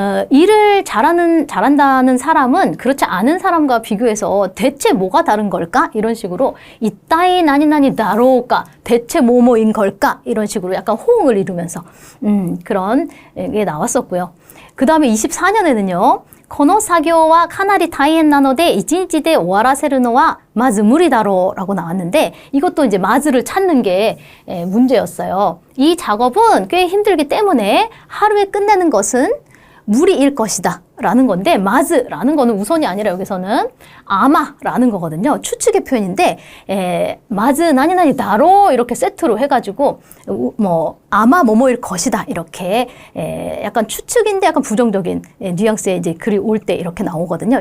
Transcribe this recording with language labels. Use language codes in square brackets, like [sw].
[ko] 일을 잘한다는 사람은 그렇지 않은 사람과 비교해서 대체 뭐가 다른 걸까? 이런 식으로 이따이 나니나니 다로우까? 대체 뭐뭐인 걸까? 이런 식으로 약간 호응을 이루면서 그런 게 나왔었고요. 그 다음에 24년에는요. [ja] この作業はかなり大変なので1日で終わらせるのはまず無理だろう [ko] 라고 나왔는데 이것도 이제 마즈를 찾는 게 문제였어요. 이 작업은 꽤 힘들기 때문에 하루에 끝내는 것은 무리일 것이다 라는 건데 마즈라는 거는 우선이 아니라 여기서는 아마라는 거거든요. 추측의 표현인데 마즈 나니나니 다로 이렇게 세트로 해가지고 뭐 아마 뭐뭐일 것이다 이렇게 약간 추측인데 약간 부정적인 뉘앙스의 이제 글이 올 때 이렇게 나오거든요.